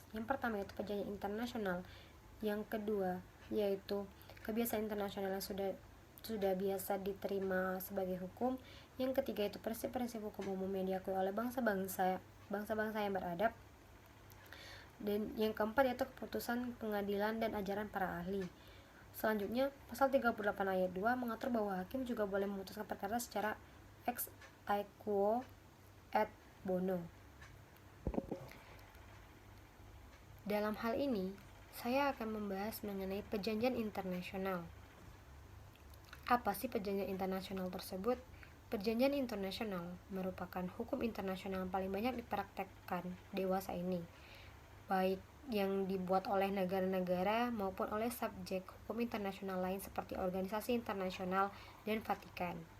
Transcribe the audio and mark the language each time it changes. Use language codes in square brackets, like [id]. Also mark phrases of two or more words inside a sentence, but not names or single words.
[id] Yang pertama yaitu perjanjian internasional, yang kedua yaitu kebiasaan internasional yang sudah biasa diterima sebagai hukum, yang ketiga yaitu prinsip-prinsip hukum umum yang diakui oleh bangsa-bangsa yang beradab, dan yang keempat yaitu keputusan pengadilan dan ajaran para ahli. Selanjutnya, pasal 38 ayat 2 mengatur bahwa hakim juga boleh memutuskan perkara secara [la] ex aequo et bono. [id] Dalam hal ini, saya akan membahas mengenai perjanjian internasional. Apa sih perjanjian internasional tersebut? Perjanjian internasional merupakan hukum internasional yang paling banyak dipraktekkan dewasa ini, baik yang dibuat oleh negara-negara maupun oleh subjek hukum internasional lain seperti organisasi internasional dan Vatikan.